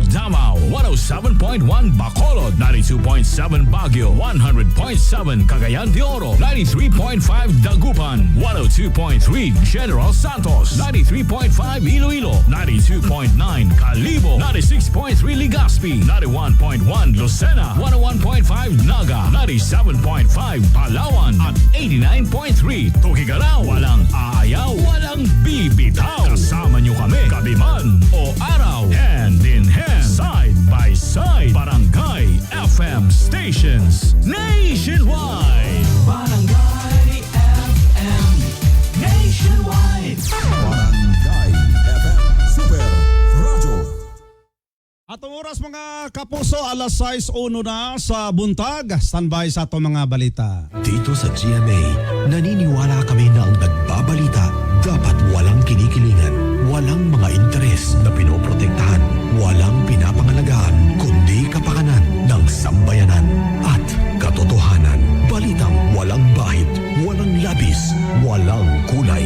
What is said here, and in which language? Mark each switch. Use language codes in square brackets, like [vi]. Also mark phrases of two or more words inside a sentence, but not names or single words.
[tl] Davao, 107.1 Bacolod, 92.7 Baguio, 100.7 Cagayan de Oro, 93.5 Dagupan, 102.3 General Santos, 93.5 Iloilo, 92.9 Calibo, 96.3 Legazpi, 91.1 Lucena, 101.5 Naga, 97.5 Palawan at 89.3 Tuguegarao. Walang aayaw, walang bibitaw. Kasama nyo kami, gabi man o araw. [en] Hand in hand, side by side. Barangay FM stations nationwide. Barangay FM nationwide. Barangay FM Super Radio. [ceb] Atong oras mga kapuso, alas 6:01 na sa buntag. Standby sa atong mga balita. [tl] Dito sa GMA, naniniwala kami na ang nagbabalita dapat walang kinikilingan, walang mga interes na pinoprotektahan, walang pinapangalagaan, kundi kapakanan ng sambayanan at katotohanan. Balitang walang bahid, walang labis, walang kulay.